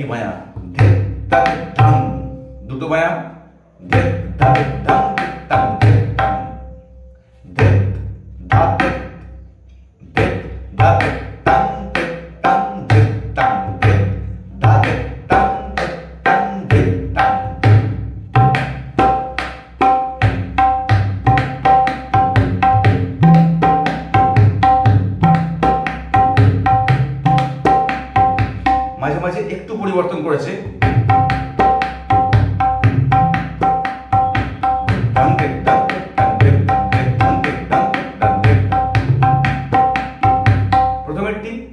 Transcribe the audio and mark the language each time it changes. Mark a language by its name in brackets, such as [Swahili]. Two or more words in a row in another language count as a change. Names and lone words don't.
[Bangla] মায়া, ধেত তাতে ধান, দুটো মায়া, ধেত তাতে ধান তান ধেত তান, ধেত ধাতে ধেত ধাতে তান ধেত তান ধেত তান, ধেত ধাতে তান তান ধেত তান। মাঝে মাঝে একটু পরিবর্তন করেছে, প্রথমেরটি